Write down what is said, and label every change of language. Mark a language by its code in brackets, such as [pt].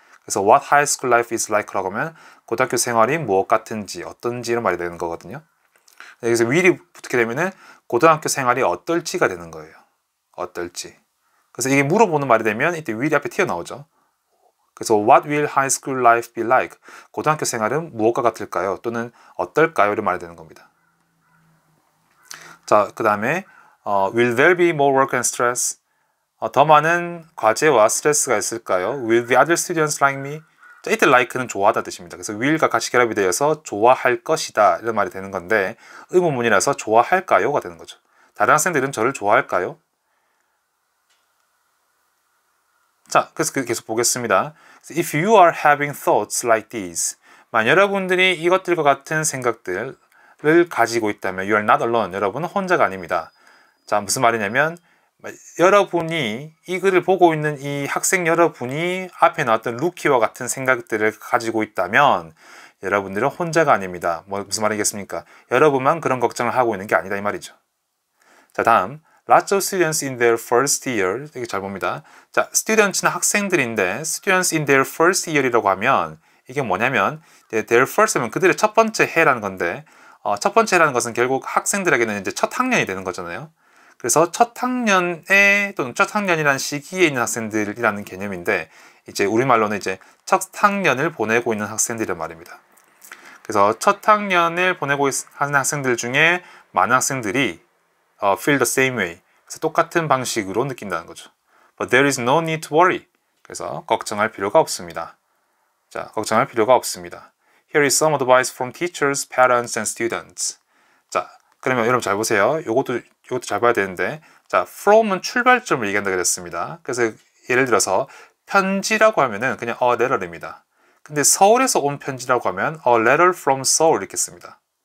[ko] 그래서 [en] what high school life is like [ko] 라고 하면 고등학교 생활이 무엇 같은지 어떤지 이런 말이 되는 거거든요. 여기서 will이 붙게 되면은 고등학교 생활이 어떨지가 되는 거예요. 어떨지. 그래서 이게 물어보는 말이 되면 이때 will이 앞에 튀어나오죠. 그래서 [en] what will high school life be like? [ko] 고등학교 생활은 무엇과 같을까요? 또는 어떨까요? 이런 말이 되는 겁니다. 자, 그 다음에 [en] will there be more work and stress? [ko] 더 많은 과제와 스트레스가 있을까요? [en] Will the other students like me? [ko] 자, 이때 like는 좋아하다 뜻입니다. 그래서 will과 같이 결합이 되어서 좋아할 것이다 이런 말이 되는 건데 의문문이라서 좋아할까요가 되는 거죠. 다른 학생들은 저를 좋아할까요? 자, 그래서 계속 보겠습니다. [en] If you are having thoughts like these, [ko] 만약 여러분들이 이것들과 같은 생각들을 가지고 있다면 [en] you are not alone. [ko] 여러분은 혼자가 아닙니다. 자, 무슨 말이냐면 여러분이 이 글을 보고 있는 이 학생 여러분이 앞에 나왔던 루키와 같은 생각들을 가지고 있다면 여러분들은 혼자가 아닙니다. 무슨 말이겠습니까? 여러분만 그런 걱정을 하고 있는 게 아니다 이 말이죠. 자, 다음 [en] Lots of students in their first year. [ko] 되게 잘 봅니다. 자, students는 학생들인데 [en] students in their first year [ko] 이라고 하면 이게 뭐냐면 their first 하면 그들의 첫 번째 해라는 건데 첫 번째 해라는 것은 결국 학생들에게는 이제 첫 학년이 되는 거잖아요. 그래서 첫 학년에 또는 첫 학년이라는 시기에 있는 학생들이라는 개념인데 이제 우리말로는 이제 첫 학년을 보내고 있는 학생들이란 말입니다. 그래서 첫 학년을 보내고 하는 학생들 중에 많은 학생들이 [en] feel the same way. [ko] 그래서 똑같은 방식으로 느낀다는 거죠. [en] But there is no need to worry. [ko] 그래서 걱정할 필요가 없습니다. 자, 걱정할 필요가 없습니다. [en] Here is some advice from teachers, parents, and students. [ko] 자, 그러면 여러분 잘 보세요. 요것도 잘 봐야 되는데, 자, from은 출발점을 얘기한다고 했습니다. 그래서 예를 들어서 편지라고 하면은 그냥 a letter입니다. 근데 서울에서 온 편지라고 하면 [en] a letter from Seoul [ko] 이렇게 씁니다.